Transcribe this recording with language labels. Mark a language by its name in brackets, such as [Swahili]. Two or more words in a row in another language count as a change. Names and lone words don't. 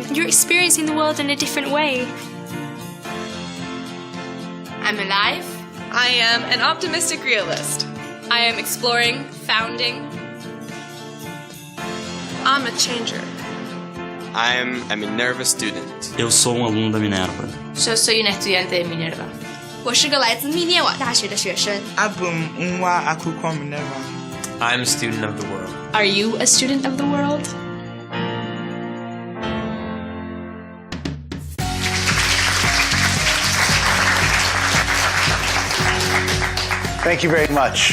[English] You're experiencing the world in a different way. I'm alive. I am an optimistic realist. I am exploring, founding. I'm a changer. I'm a Minerva student. [Portuguese] Eu sou aluno da Minerva. [Spanish] Yo soy una estudiante de Minerva. [Chinese] 我是个来自密涅瓦大学的学生。 [English] I'm a student of the world. Are you a student of the world? Thank you very much.